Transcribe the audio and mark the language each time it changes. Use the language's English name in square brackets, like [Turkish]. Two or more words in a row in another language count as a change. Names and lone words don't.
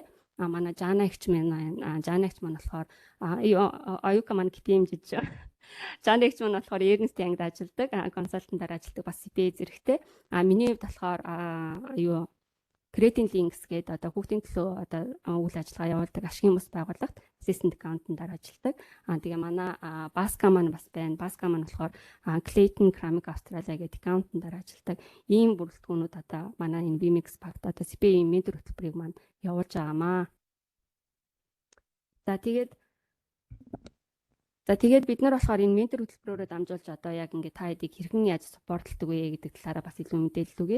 [Mongolian] Манай Жана ихч маань болохоор Оюка маань гитэмжиж Жана ихч маань болохоор Ernst & Young-д ажилладаг, консалтантаар ажилладаг бас CPA зэрэгтэй. Миний хувьд болохоор Creating Links гэдэг одоо хүүхдийн төлөө одоо үйл ажиллагаа явуулдаг ашигын бус байгууллагт [English] assistant accountant-аар [Mongolian] ажилладаг. Тэгээ манай Баска маань бас байна. Баска маань болохоор Clayton Ceramic Australia гэдэг accountant-аар ажилладаг. Ийм бүрэлдэхүүнүүд одоо манай энэ Vimix багт одоо CPA ментор хөтөлбөрийг маань явуулж байгаамаа. За тэгээд бид нар болохоор энэ ментор хөтөлбөрөөрөө дамжуулж одоо яг ингээд та хэдийг хэрхэн яаж supportладаг вэ гэдэг талаараа бас илүү мэдээлэл өгье.